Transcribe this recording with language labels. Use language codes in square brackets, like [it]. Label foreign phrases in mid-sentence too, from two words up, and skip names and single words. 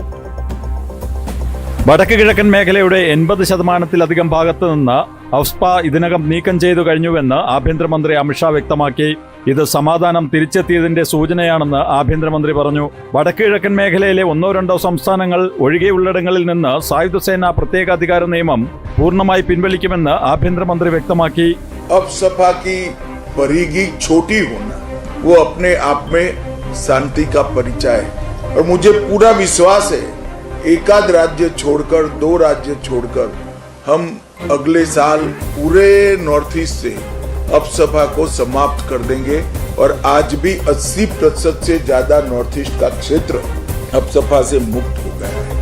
[ml] വടക്ക് കിഴക്കൻ മേഖലയുടെ 80% ഭാഗത്ത് നിന്ന് അഫ്സ്പ ഇതിനകം നീക്കം ചെയ്തു കഴിഞ്ഞുവെന്ന് ആഭ്യന്തരമന്ത്രി അമിത്ഷാ വ്യക്തമാക്കി. ഇത് സമാധാനം തിരിച്ചെത്തിയതിന്റെ സൂചനയാണെന്ന് ആഭ്യന്തരമന്ത്രി പറഞ്ഞു. വടക്ക് കിഴക്കൻ മേഖലയിലെ 1-2 സംസ്ഥാനങ്ങൾ ഒഴികെയുള്ളിടങ്ങളിൽ നിന്ന് സായുധസേന പ്രത്യേക അധികാര നിയമം പൂർണ്ണമായി പിൻവലിക്കുമെന്ന് ആഭ്യന്തരമന്ത്രി വ്യക്തമാക്കി. [hi] सपा की परिधि छोटी होना वो अपने आप में शांति का परिचय है और मुझे पूरा विश्वास है एकाध राज्य छोड़कर 2 राज्य छोड़कर हम अगले साल पूरे नॉर्थ ईस्ट से अफसपा को समाप्त कर देंगे और आज भी 80% से ज्यादा नॉर्थ ईस्ट का क्षेत्र अफसपा से मुक्त हो गया है.